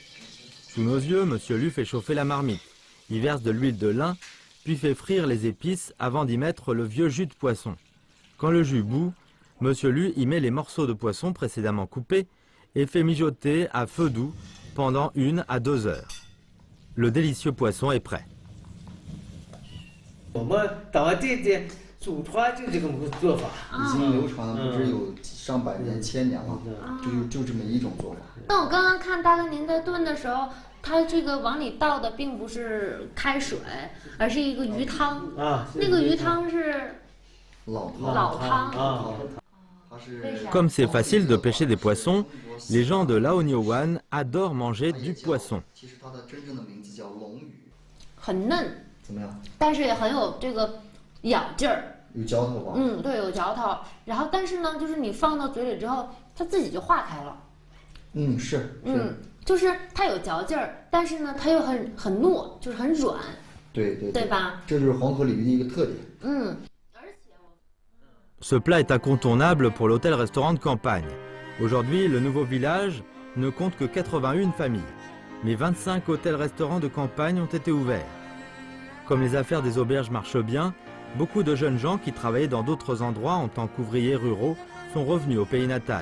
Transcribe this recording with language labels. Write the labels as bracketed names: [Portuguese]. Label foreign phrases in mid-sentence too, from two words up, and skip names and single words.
[French] Sous nos yeux, Monsieur Lu fait chauffer la marmite. Il verse de l'huile de lin, puis fait frire les épices avant d'y mettre le vieux jus de poisson. Quand le jus bout, Monsieur Lu y met les morceaux de poisson précédemment coupés et fait mijoter à feu doux pendant 1 à 2 heures. Le délicieux poisson est prêt. [Chinese] 我们当地的祖传就这个做法，已经流传了不知有上百年、千年了，就这么一种做法。那我刚刚看大哥您在炖的时候，它这个往里倒的并不是开水，而是一个鱼汤。那个鱼汤是老汤。 [French] Comme c'est facile de pêcher des poissons, les gens de Laonyowan adorent manger du poisson. [Chinese] 很嫩，但是也很有这个咬劲儿，有嚼头吧？对，有嚼头。然后，但是呢，就是你放到嘴里之后，它自己就化开了。是。就是它有嚼劲儿，但是呢，它又很糯，就是很软。对吧？这就是黄河鲤鱼的一个特点。 [French] Ce plat est incontournable pour l'hôtel-restaurant de campagne. Aujourd'hui, le nouveau village ne compte que 81 familles, mais 25 hôtels-restaurants de campagne ont été ouverts. Comme les affaires des auberges marchent bien, beaucoup de jeunes gens qui travaillaient dans d'autres endroits en tant qu'ouvriers ruraux sont revenus au pays natal.